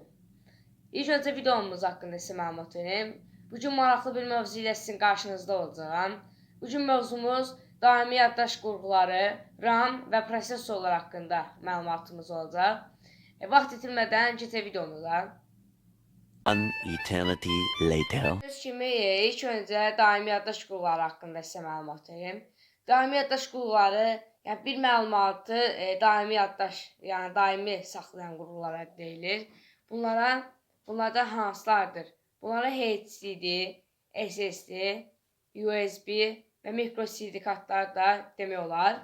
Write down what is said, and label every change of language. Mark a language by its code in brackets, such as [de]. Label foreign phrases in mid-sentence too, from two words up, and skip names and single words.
[az] İlk öncə videomuz haqqında sizə məlumat verim. Bugün maraqlı bir mövzu ilə sizin qarşınızda olacağam. Bugün mövzumuz daimi yaddaş qurğuları, RAM və prosesorlar haqqında məlumatımız olacaq. Vaxt itirmədən keçək videomuza. [en] An eternity later. [az] Gördüyünüz kimi ilk öncə daimi yaddaş qurğuları haqqında sizə məlumat verim. Daimi yaddaş qurğuları, yəni bir məlumatı daimi yaddaş, yəni daimi saxlayan qurğulara deyilir. Bunlardan hansılardır? Bunlara HDD, SSD, USB və micro CD kartlar da demək olar.